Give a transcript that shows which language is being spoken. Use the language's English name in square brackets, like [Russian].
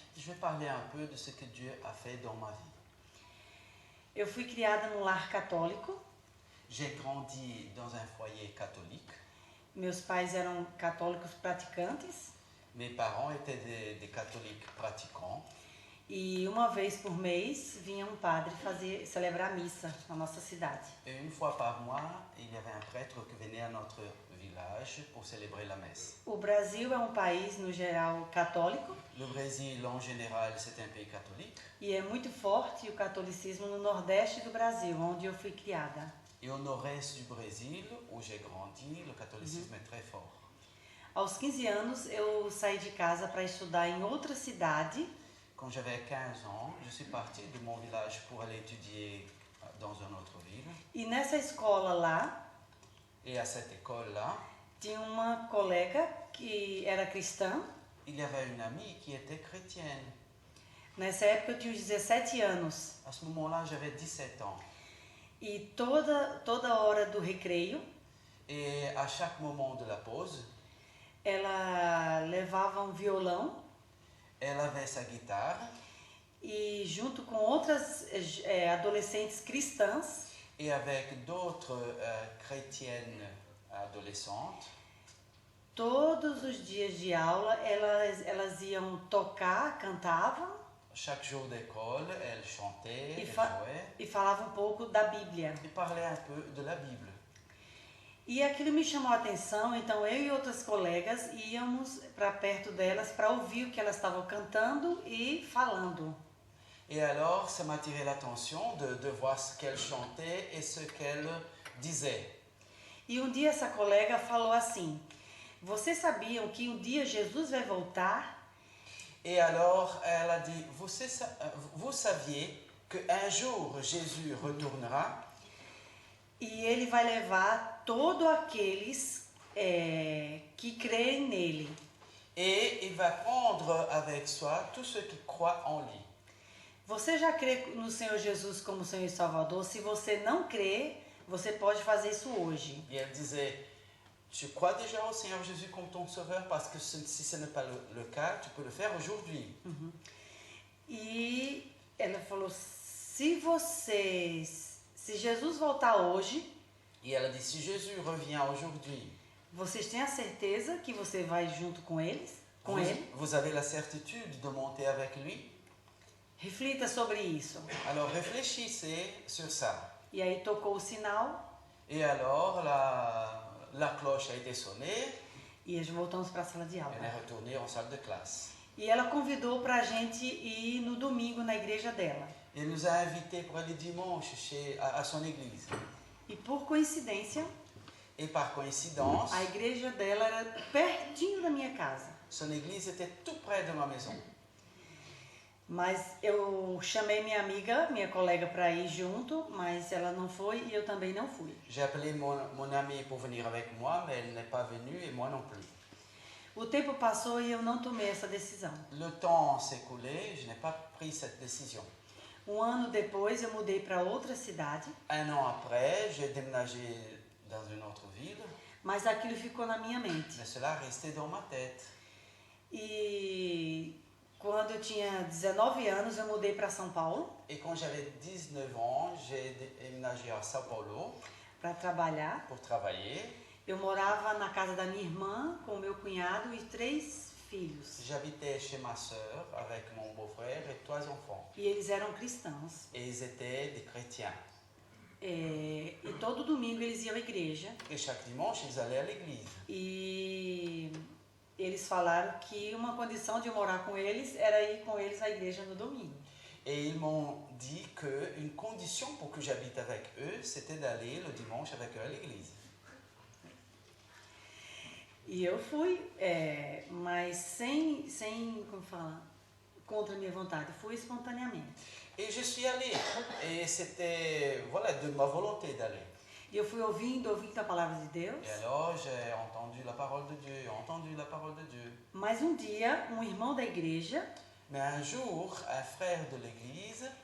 [French] Je vais parler un peu de ce que Dieu a fait dans ma vie. [Portuguese] Eu fui criada num lar católico. [French] J'ai grandi dans un foyer catholique. [Portuguese] Meus pais eram católicos praticantes. [French] Mes parents étaient des catholiques pratiquants. [Portuguese] E uma vez por mês vinha um padre celebrar a missa na nossa cidade. [French] Et une fois par mois, il y avait un prêtre qui venait à notre village pour célébrer la messe. [Portuguese] O Brasil é um país no geral católico. [French] Le Brésil en général, c'est un pays catholique. [Portuguese] E é muito forte o catolicismo no nordeste do Brasil, onde eu fui criada. [French] Et au nord-est du Brésil, où j'ai grandi, le catholicisme est très fort. [Portuguese] Aos 15 anos, eu saí de casa para estudar em outra cidade. [French] Quand j'avais 15 ans, je suis parti de mon village pour aller étudier dans une autre ville. [Portuguese] E nessa escola lá, [French] et à cette école-là, [Portuguese] tinha uma colega que era cristã. [French] Il y avait une amie qui était chrétienne. [Portuguese] Nessa época eu tinha 17 anos. [French] À ce moment-là, j'avais 17 ans. [Portuguese] E toda hora do recreio, [French] et à chaque moment de la pause, [Portuguese] ela levava um violão. [French] Elle avait sa guitare. [Portuguese] E junto com outras adolescentes cristãs. [French] Et avec d'autres chrétiennes adolescentes. [Portuguese] Todos os dias de aula, elas iam tocar, cantavam. [French] Chaque jour d'école, elles chantaient, elles jouaient. [Portuguese] E falavam um pouco da Bíblia. [French] Et parlaient un peu de la Bible. [Portuguese] E aquilo me chamou a atenção, então eu e outras colegas íamos para perto delas para ouvir o que elas estavam cantando e falando. [French] Et alors, ça m'a attiré l'attention de voir ce qu'elles chantaient et ce qu'elles disaient. [Portuguese] E um dia essa colega falou assim: vocês sabiam que um dia Jesus vai voltar? [French] Et alors, elle a dit, vous saviez qu'un jour Jésus retournera? [Portuguese] E ele vai levar todos aqueles que creem nele. [French] Et il va prendre avec soi tous ceux qui croient en lui. [Portuguese] Você já crê no Senhor Jesus como Senhor e Salvador? Se você não crê, você pode fazer isso hoje. [French] Et elle disait, tu crois déjà au Seigneur Jésus comme ton sauveur? Parce que si ce n'est pas le cas, tu peux le faire aujourd'hui. [Portuguese] E ela falou, se Jesus voltar hoje, [French] Et elle a dit, si Jésus revient aujourd'hui, [Portuguese] vocês têm a certeza que você vai junto com eles? Com ele? [French] vous avez la certitude de monter avec lui? [Portuguese] Reflita sobre isso. [French] Alors réfléchissez sur ça. [Portuguese] E aí tocou o sinal [French] Et alors la cloche a été sonnée [Portuguese] e nós voltamos para a sala de [French] et on est [Portuguese] aula. [French] retourné en salle de classe. [Portuguese] E ela convidou para a gente ir no domingo na igreja dela. [French] Elle nous a invités pour aller dimanche à son église. [Portuguese] E por coincidência, [French] Et par coïncidence, [Portuguese] a igreja dela era pertinho da minha casa. [French] son église était tout près de ma maison. [Portuguese] Mas eu chamei minha amiga, minha colega, para ir junto, mas ela não foi e eu também não fui. [French] J'ai appelé mon amie pour venir avec moi, mais elle n'est pas venue et moi non plus. [Portuguese] O tempo passou e eu não tomei essa decisão. [French] Le temps s'est écoulé, je n'ai pas pris cette décision. [Portuguese] Um ano depois eu mudei para outra cidade, [French] Un an après, j'ai déménagé dans une autre ville, [Portuguese] mas aquilo ficou na minha mente. [French] mais cela restait dans ma tête. [Portuguese] E quando eu tinha 19 anos eu mudei para São Paulo [French] Et quand j'avais 19 ans, j'ai déménagé à São Paulo [Portuguese] para trabalhar. [French] pour travailler. [Portuguese] Eu morava na casa da minha irmã com o meu cunhado e 3 filhos. [French] J'habitais chez ma sœur avec mon beau-frère et 3 enfants. [Portuguese] E eles eram cristãos. [French] Et ils étaient des chrétiens. [Portuguese] E todo domingo eles iam à igreja. [French] Et chaque dimanche, ils allaient à l'église. [Portuguese] E eles falaram que uma condição de eu morar com eles era ir com eles à igreja no domingo. [French] Et ils m'ont dit qu'une condition pour que j'habite avec eux, c'était d'aller le dimanche avec eux à l'église. [Portuguese] E eu fui, mas sem como fala, contra a minha vontade. Fui espontaneamente. [French] Et je suis allée. Et c'était, voilà, de ma volonté d'aller. [Portuguese] E eu fui ouvindo a palavra de Deus. [French] Et alors, j'ai entendu la parole de Dieu, entendu la parole de Dieu. [Portuguese] Mas um dia, um irmão da igreja [French] Mais un jour, un frère de l'église